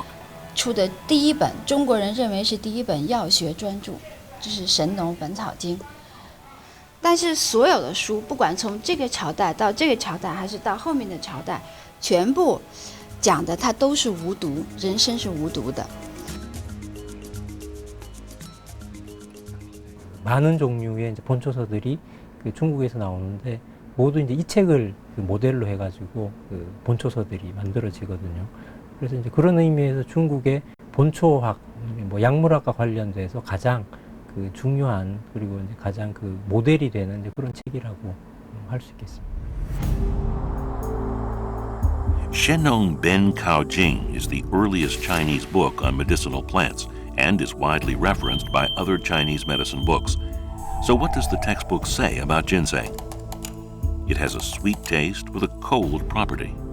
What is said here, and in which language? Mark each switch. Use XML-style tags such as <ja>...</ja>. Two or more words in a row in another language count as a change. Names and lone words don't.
<zh>出的第一本，中国人认为是第一本药学专著，就是《神农本草经》。但是所有的书，不管从这个朝代到这个朝代，还是到后面的朝代，全部讲的它都是无毒，人参是无毒的。</zh> <ko>많은 종류의 이제 본초서들이 그 중국에서 나오는데 모두 이제 이 책을 그 모델로 해가지고 그 본초서들이 만들어지거든요. 그래서 이제 그런 의미에서 중국의 본초학, 뭐 약물학과 관련돼서 가장 그 중요한 그리고 이제 가장 그 모델이 되는 이제 그런 책이라고 할 수 있겠습니다.</ko> <en>Shenong Ben Cao Jing is the earliest Chinese book on medicinal plants and is widely referenced by other Chinese medicine books. So what does the textbook say about ginseng? It has a sweet taste with a cold property.</en>